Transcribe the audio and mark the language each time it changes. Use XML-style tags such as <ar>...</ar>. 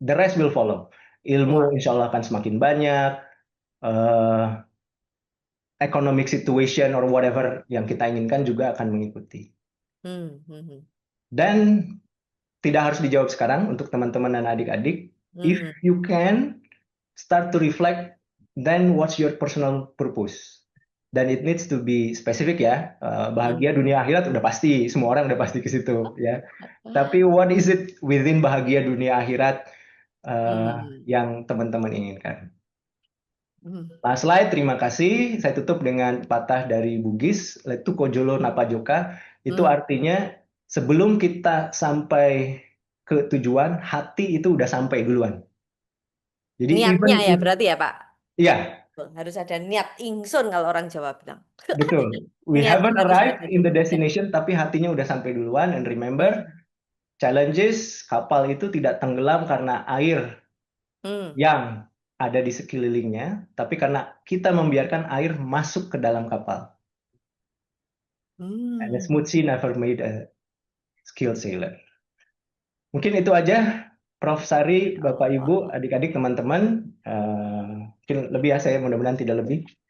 <en>The rest will follow.</en> <id>Ilmu insya Allah akan semakin banyak,</id> <en>economic situation or whatever</en> <id>yang kita inginkan juga akan mengikuti. Dan tidak harus dijawab sekarang untuk teman-teman dan adik-adik.</id> <en>If you can start to reflect, then what's your personal purpose? Dan it needs to be specific ya.</en> <id>Bahagia dunia akhirat udah pasti, semua orang udah pasti ke situ ya. Tapi</id> <en>what is it within</en> <id>bahagia dunia akhirat yang teman-teman inginkan? Last slide, terima kasih. Saya tutup dengan patah dari Bugis, Letu Kojolo Napajoka. Itu artinya sebelum kita sampai ke tujuan, hati itu udah sampai duluan. Jadi niatnya ya berarti ya Pak? Iya. Harus ada niat ingsun kalau orang Jawa bilang. Betul.</id> <en>We haven't arrived in the destination,</en> <id>tapi hatinya udah sampai duluan.</id> <en>And remember, challenges,</en> <id>kapal itu tidak tenggelam karena air yang ada di sekelilingnya, tapi karena kita membiarkan air masuk ke dalam kapal.</id> <en>And a smooth sea never made a skilled sailor.</en> <id>Mungkin itu aja, Prof. Sari, Bapak Ibu, adik-adik, teman-teman. Mungkin lebih ya, saya mudah-mudahan tidak lebih.</id>